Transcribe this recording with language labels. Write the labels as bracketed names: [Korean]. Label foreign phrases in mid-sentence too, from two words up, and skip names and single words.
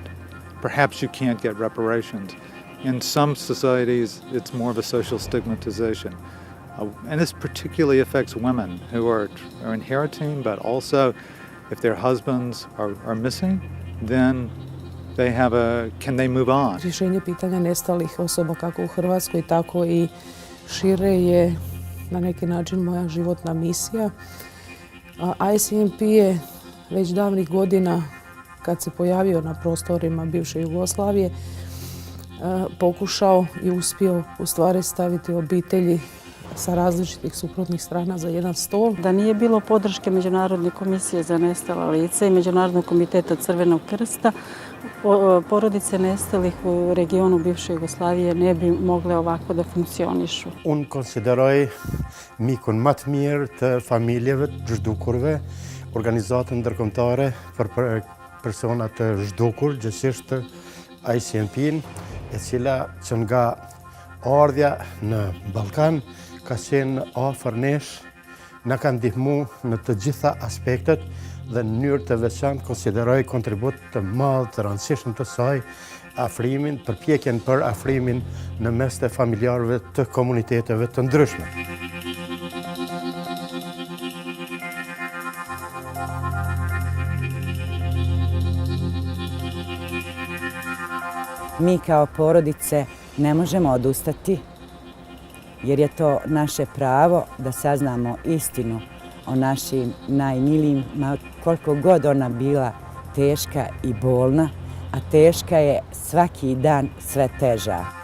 [English] Perhaps you can't get reparations. In some societies, it's more of a social stigmatization. And this particularly affects women who are inheriting, but also if their husbands are missing, then can they move on? [Croatian] Rješenje pitanja nestalih osoba kako u Hrvatskoj, tako i šire je na neki način moja životna misija. ICMP je već davnih godina, kad se pojavio na prostorima bivše Jugoslavije, pokušao i uspio u stvari staviti obitelji sa različitih suprotnih strana za jedan stol. [Serbian] Da nije bilo podrške Međunarodne komisije za nestala lica i Međunarodnog komiteta Crvenog krsta, porodice nestalih u regionu bivše Jugoslavije ne bi mogle ovako da funkcionišu. [Albanian] Unë konsideroj mikun më të mirë të familjeve të zhdukurve, organizatën ndërkombëtare për persona të zhdukur, gjithsesi ICMP-n, e cila që nga ardhja në Ballkan ka qenë afër nesh, na ka ndihmuar në të gjitha aspektet dhe në mënyrë të veçantë konsideroj kontribut të madh të rëndësishëm të saj afrimin, përpjekjen për afrimin në mes të familjarëve të komuniteteve të ndryshme. [Serbian] Mi kao porodice ne možemo odustati, jer je to naše pravo da saznamo istinu o našim najmilijim, koliko god ona bila teška i bolna, a teška je svaki dan sve teža.